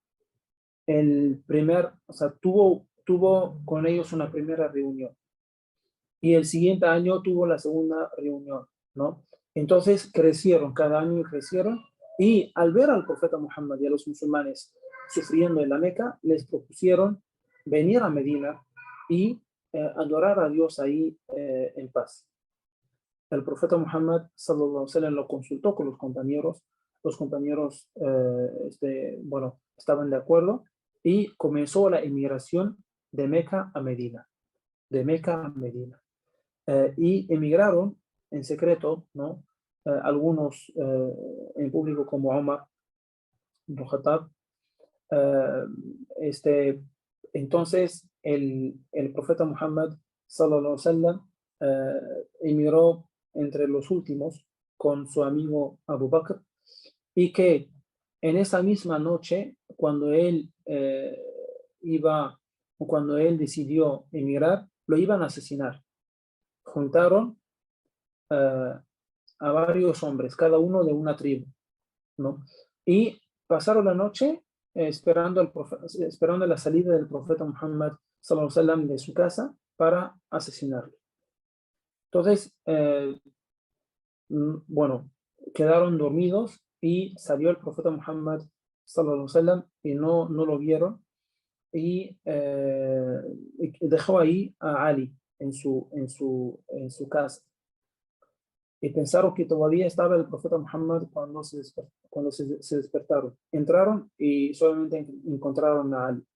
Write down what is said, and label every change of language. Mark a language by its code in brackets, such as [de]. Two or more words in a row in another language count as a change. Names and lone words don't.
[es] O sea, tuvo con ellos una primera reunión y el siguiente año tuvo la segunda reunión, ¿no? Entonces crecieron, cada año crecieron y al ver al profeta Muhammad y a los musulmanes sufriendo en la Meca, les propusieron venir a Medina y adorar a Dios ahí en paz. El profeta Muhammad [ar] صلى الله عليه وسلم [es] lo consultó con los compañeros bueno, estaban de acuerdo y comenzó la inmigración de Meca a Medina, de Meca a Medina. Y emigraron en secreto, ¿no? Algunos en público como Omar ibn Khattab. Entonces el profeta Muhammad [ar] صلى الله عليه وسلم [es] emigró entre los últimos con su amigo Abu Bakr y que en esa misma noche cuando él decidió emigrar, lo iban a asesinar. Juntaron a varios hombres, cada uno de una tribu, ¿no? Y pasaron la noche esperando la salida del profeta Muhammad [ar] صلى الله عليه وسلم [es] de su casa para asesinarlo. Entonces, bueno, quedaron dormidos y salió el profeta Muhammad [ar] صلى الله عليه وسلم [es] y no lo vieron y dejó ahí a Ali en su casa. Y pensaron que todavía estaba el profeta Muhammad cuando se despertaron. Entraron y solamente encontraron a Ali.